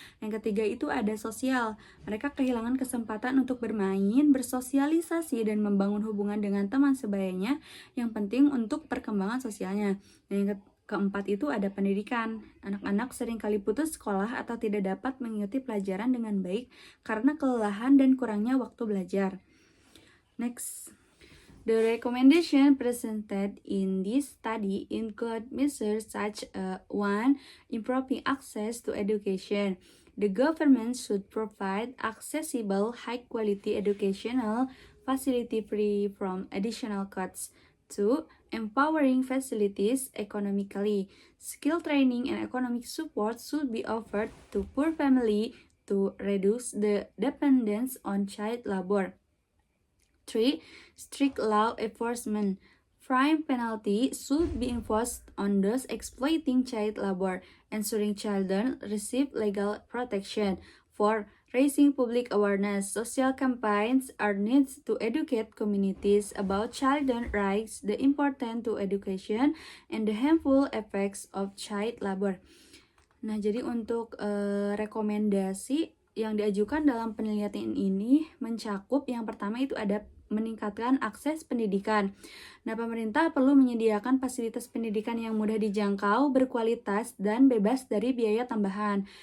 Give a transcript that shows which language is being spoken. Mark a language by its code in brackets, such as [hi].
[id] Yang ketiga itu ada sosial. Mereka kehilangan kesempatan untuk bermain, bersosialisasi, dan membangun hubungan dengan teman sebayanya yang penting untuk perkembangan sosialnya. Dan yang keempat itu ada pendidikan. Anak-anak seringkali putus sekolah atau tidak dapat mengikuti pelajaran dengan baik karena kelelahan dan kurangnya waktu belajar. [en] Next. The recommendation presented in this study include measures such as 1. Improving access to education. The government should provide accessible, high-quality educational facility free from additional costs. 2. Empowering facilities economically. Skill training and economic support should be offered to poor families to reduce the dependence on child labor. 3. Strict law enforcement. Fine penalty should be enforced on those exploiting child labor, ensuring children receive legal protection. 4. Raising public awareness. Social campaigns are needed to educate communities about children's rights, the importance to education, and the harmful effects of child labor. [id] Nah, jadi untuk rekomendasi yang diajukan dalam penelitian ini mencakup yang pertama itu ada meningkatkan akses pendidikan. Nah, pemerintah perlu menyediakan fasilitas pendidikan yang mudah dijangkau, berkualitas, dan bebas dari biaya tambahan.